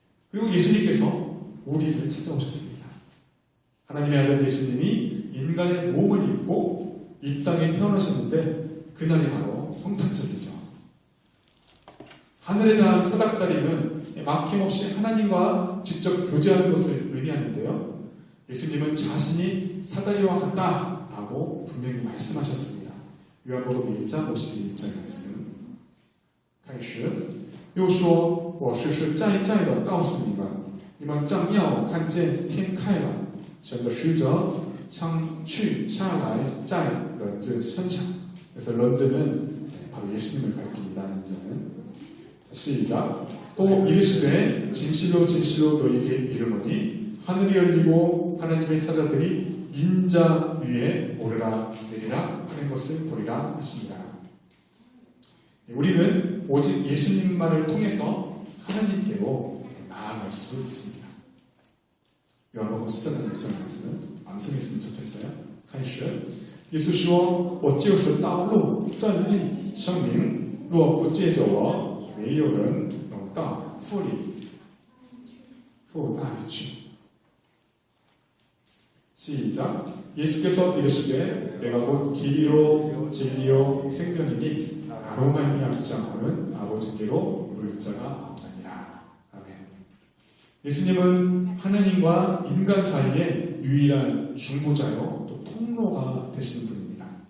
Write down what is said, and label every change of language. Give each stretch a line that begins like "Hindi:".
Korean: 그리고 예수님께서 우리를 찾아오셨습니다. 하나님의 아들 예수님이 인간의 몸을 입고 이 땅에 태어나셨는데, 그날이 바로 성탄절이죠. 하늘에 대한 사닥다림은 막힘없이 하나님과 직접 교제하는 것을 의미하는데요. 예수님은 자신이 사다리와 같다라고 분명히 말씀하셨습니다. 요한복음 1장 51절 말씀.
Chinese: 开始又说我实实在在的告诉你们，你们将要看见天开了，神的使者像去下来在人子身上.
Korean: 그래서 런즈는 바로 예수님을 가리킵니다. 인자는. 자, 시작. 또 이르시되 진실로 진실로 너희에게 이르노니 하늘이 열리고 하나님의 사자들이 인자 위에 오르라 내리라 하는 것을 보리라 하십니다. 우리는 오직 예수님만을 통해서 하나님께로 나아갈 수 있습니다. 요한복음 14장 6절 말씀 암송했으면 좋겠어요.
Chinese: 开始 耶稣说我就是道路真理生命若不借着我没有人能到父那里去.
Korean: 시작. 예수께서 이르시되 내가 곧 길이요 진리요 생명이니 나로 말미암지 않고는 아버지께로 이를 자가 없느니라. 아멘. 예수님은 하나님과 인간 사이의 유일한 중보자요 또 통로가 되시는 분입니다.